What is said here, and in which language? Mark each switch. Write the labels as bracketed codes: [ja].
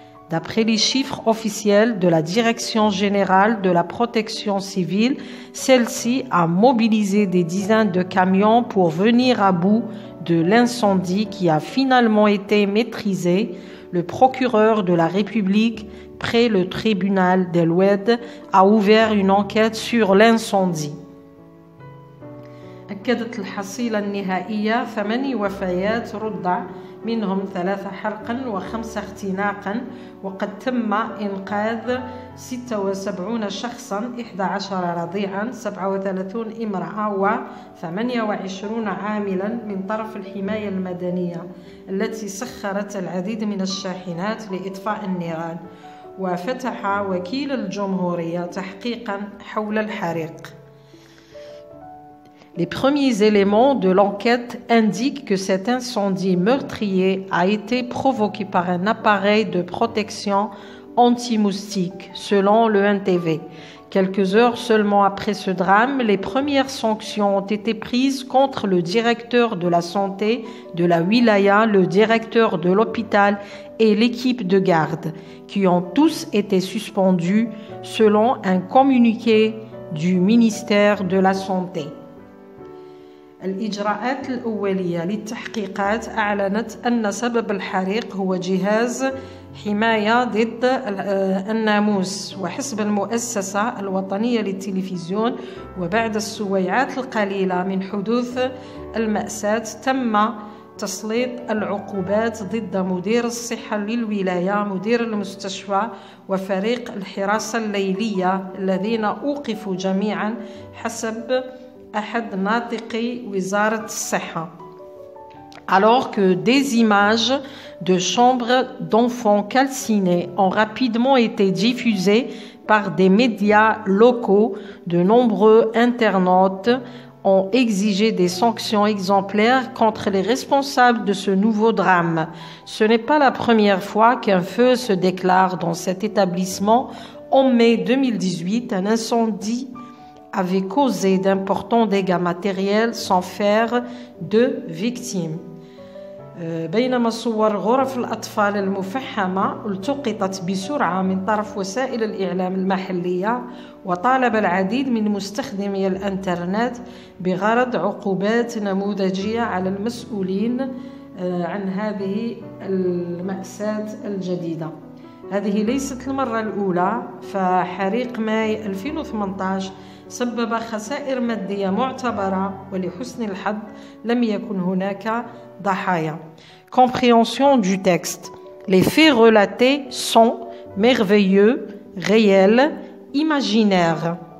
[fr] D'après les chiffres officiels de la Direction générale de la protection civile, celle-ci a mobilisé des dizaines de camions pour venir à bout de l'incendie qui a finalement été maîtrisé. Le procureur de la République, près le tribunal d'El Oued, a ouvert une enquête sur l'incendie. [ar] أكدت الحصيلة النهائية 8 وفيات رضع، منهم 3 حرقا و5 اختناقا، وقد تم إنقاذ 76 شخصا، 11 رضيعا، 37 امرأة و28 عاملا من طرف الحماية المدنية التي سخرت العديد من الشاحنات لإطفاء النيران. وفتح وكيل الجمهورية تحقيقا حول الحريق. [fr] Les premiers éléments de l'enquête indiquent que cet incendie meurtrier a été provoqué par un appareil de protection anti-moustique, selon le NTV. Quelques heures seulement après ce drame, les premières sanctions ont été prises contre le directeur de la santé de la wilaya, le directeur de l'hôpital et l'équipe de garde, qui ont tous été suspendus, selon un communiqué du ministère de la Santé. [ar] الإجراءات الأولية للتحقيقات أعلنت أن سبب الحريق هو جهاز حماية ضد الناموس. وحسب المؤسسة الوطنية للتلفزيون، وبعد السويعات القليلة من حدوث المأساة، تم تسليط العقوبات ضد مدير الصحة للولاية، مدير المستشفى، وفريق الحراسة الليلية الذين أوقفوا جميعا حسب أحد ناطقي وزارة الصحة. [fr] Alors que des images de chambres d'enfants calcinées ont rapidement été diffusées par des médias locaux, de nombreux internautes ont exigé des sanctions exemplaires contre les responsables de ce nouveau drame. Ce n'est pas la première fois qu'un feu se déclare dans cet établissement. En mai 2018, un incendie avait causé d'importants dégâts matériels sans faire de victimes. [ar] بينما صور غرف الأطفال المفحمة التقطت بسرعة من طرف وسائل الإعلام المحلية، وطالب العديد من مستخدمي الإنترنت بغرض عقوبات نموذجية على المسؤولين عن هذه المأساة الجديدة. هذه ليست المرة الأولى، فحريق ماي 2018 سبب خسائر مادية معتبرة، ولحسن الحظ لم يكن هناك ضحايا. [fr] Compréhension du texte. Les faits relatés sont merveilleux, réels, imaginaires.